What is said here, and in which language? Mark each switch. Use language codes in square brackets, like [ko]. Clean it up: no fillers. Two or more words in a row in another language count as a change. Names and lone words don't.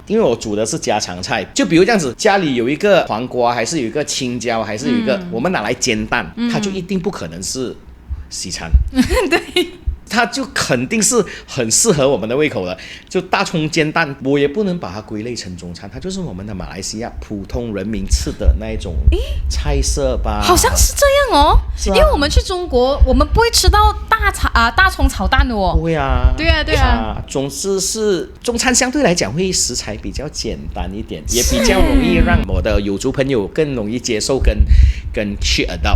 [zh] 因為我煮的是家常菜，就比如這樣子，家裡有一個黃瓜，還是有一個青椒，還是有一個我們拿來煎蛋，它就一定不可能是西餐。对。它就肯定是很適合我們的胃口的，就大蔥煎蛋，我也不能把它歸類成中餐，它就是我們的馬來西亞普通人民吃的那一種菜色吧。好像是這樣哦，因為我們去中國，我們不會吃到大蔥炒蛋的哦。不會啊，對啊，總之是中餐相對來講會食材比較簡單一點，也比較容易讓我的有族朋友更容易接受跟去 adopt。